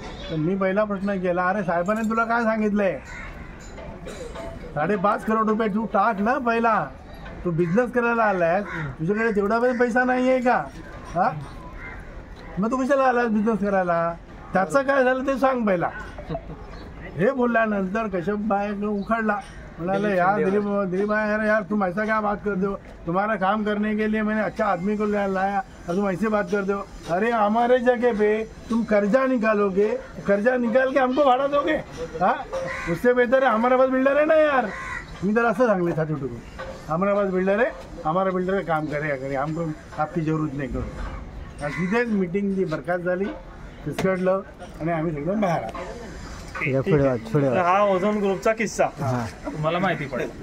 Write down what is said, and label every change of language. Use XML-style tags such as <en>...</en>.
<mr>तर मी पहिला प्रश्न केला, अरे साहेबांनी तुला काय सांगितलं आहे, 5.5 करोड रुपये तू टाक ना. पहिला तू बिझनेस करायला आलायस, तुझ्याकडे तेवढा पैसा नाही आहे का? हां, मग तू कशाला आलास बिझनेस करायला? त्याचं काय झालं ते सांग पहिला. हे बोलल्यानंतर कश्यप भाई उखड़ला, म्हणाले</mr> <hi>यार दिलीप भाई यार तुम ऐसा क्या बात कर दो, तुम्हारा काम करने के लिए मैंने अच्छा आदमी को लाया और तुम ऐसे बात कर दो. अरे हमारे जगह पे तुम कर्जा निकालोगे, कर्जा निकाल के हमको भाड़ा दोगे? हाँ, उससे बेहतर है हमारे पास बिल्डर है ना यार.</hi> <mr>मी तर असं सांगले छाती टुकून,</mr> <hi>हमारे पास बिल्डर है, हमारा बिल्डर काम करेगा करे, हमको आपकी जरूरत नाही करू.</hi> <mr>आणि तिथेच मीटिंगची बरखास्त झाली, फिसकटलं आणि आम्ही सगळं बाहेर आलो. हा ओझोन ग्रुपचा किस्सा तुम्हाला माहिती पडेल.</mr>